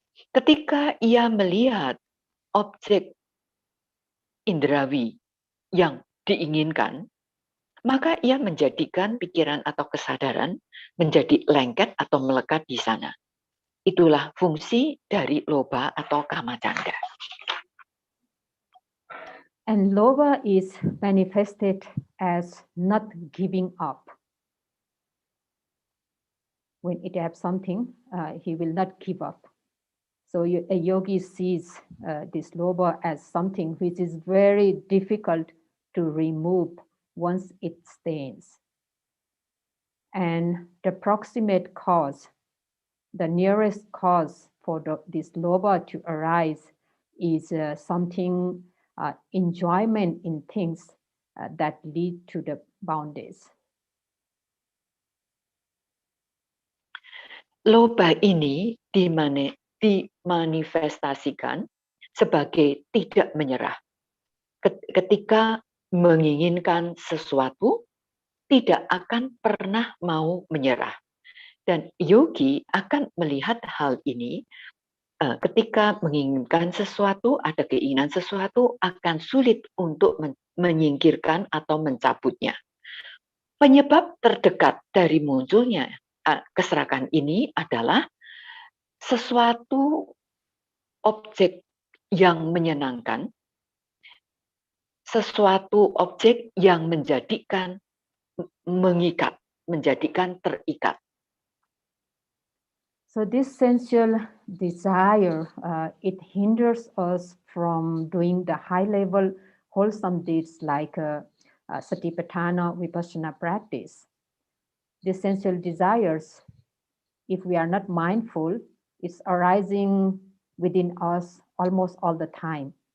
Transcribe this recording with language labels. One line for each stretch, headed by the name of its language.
Indonesian: Ketika ia melihat objek indrawi yang diinginkan, maka ia menjadikan pikiran atau kesadaran menjadi lengket atau melekat di sana. Itulah fungsi dari lobha atau kamacanda.
English: And lobha is manifested as not giving up. When it has something, he will not give up. So a yogi sees this lobha as something which is very difficult to remove once it stains. And the proximate cause, the nearest cause for this lobha to arise is something, enjoyment in things that lead to the boundaries.
Indonesian: Lobha ini dimanifestasikan sebagai tidak menyerah. Ketika menginginkan sesuatu, tidak akan pernah mau menyerah. Dan yogi akan melihat hal ini ketika menginginkan sesuatu, ada keinginan sesuatu, akan sulit untuk menyingkirkan atau mencabutnya. Penyebab terdekat dari munculnya keserakan ini adalah sesuatu objek yang menyenangkan, sesuatu objek yang menjadikan mengikat, menjadikan terikat.
English: So this sensual desire, it hinders us from doing the high-level wholesome deeds like Satipatthana Vipassana practice. These sensual desires, if we are not mindful, it's arising within us almost all the time.